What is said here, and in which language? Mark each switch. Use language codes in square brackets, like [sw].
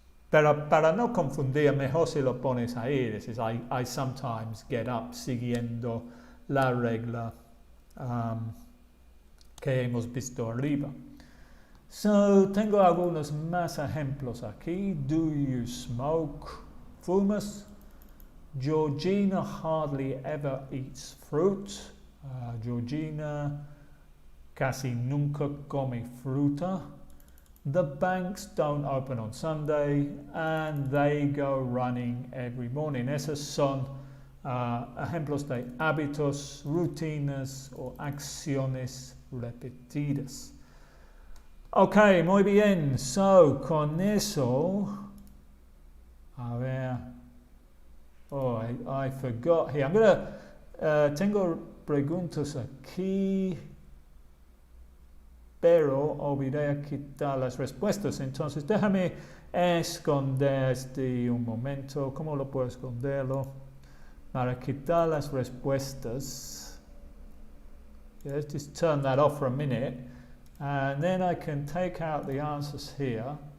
[es] Pero para no confundir, mejor si lo pones ahí, dices, [en] I sometimes get up, [es] siguiendo la regla que hemos visto arriba. So, tengo algunos más ejemplos aquí. [en] Do you smoke? [es] ¿Fumas? [en] Georgina hardly ever eats fruit. [es] Georgina casi nunca come fruta. [en] The banks don't open on Sunday and they go running every morning. [es] Esos son ejemplos de hábitos, rutinas o acciones repetidas. Ok, muy bien. So, con eso, a ver. [en] Oh, I forgot here. I'm gonna, [es] tengo preguntas aquí, pero olvidé quitar las respuestas. Entonces, déjame esconder un momento. ¿Cómo lo puedo esconderlo? Para quitar las respuestas. [en] Let's just turn that off for a minute. And then I can take out the answers here.